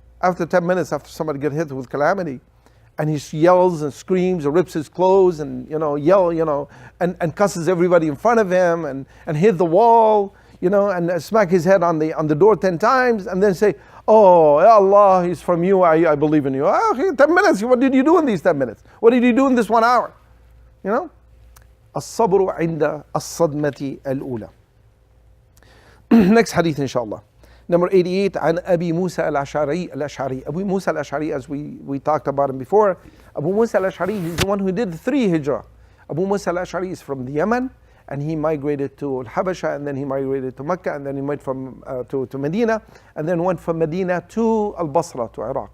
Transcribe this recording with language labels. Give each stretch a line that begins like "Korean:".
English: After 10 minutes, after somebody gets hit with calamity, and he yells and screams or rips his clothes and and cusses everybody in front of him and hit the wall, and smack his head on the door 10 times, and then say, "Oh, ya Allah, he's from you, I believe in you." Okay, 10 minutes, what did you do in these 10 minutes? What did you do in this 1 hour?
Arabic: الصبر عند الصدمة الأولى.
English: Next hadith inshallah. Number 88,
Arabic: عن أبي موسى الأشعري.
English: Abu Musa al-Ash'ari, as we talked about him before. Abu Musa al-Ash'ari, he's the one who did the 3 hijrah. Abu Musa al-Ash'ari is from the Yemen, and he migrated to Al-Habasha, and then he migrated to Mecca, and then he went to Medina, and then went from Medina to Al-Basra, to Iraq.